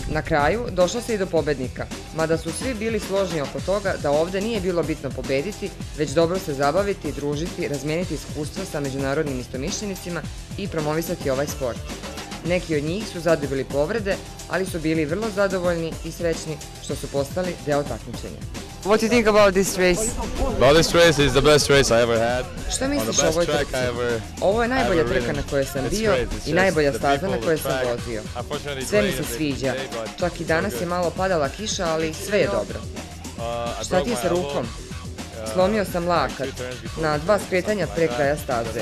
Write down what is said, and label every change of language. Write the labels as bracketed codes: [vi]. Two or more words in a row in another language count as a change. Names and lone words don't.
[sr] Na kraju došlo se i do pobednika, mada su svi bili složni oko toga da ovde nije bilo bitno pobediti, već dobro se zabaviti, družiti, razmijeniti iskustva sa međunarodnim istomišljenicima i promovisati ovaj sport. Neki od njih su zadobili povrede, ali su bili vrlo zadovoljni i srećni što su postali deo takmičenja. [en] What do you think about this race? Well, this race is the best race I ever had. [sr] Šta misliš o ovoj trci? Ovo je najbolja trka na kojoj sam bio i najbolja staza na kojoj sam vozio. Sve mi se sviđa. Čak i danas je malo padala kiša, ali sve je dobro. Šta ti je sa rukom? Slomio sam lakat na 2 skretanja pre kraja staze.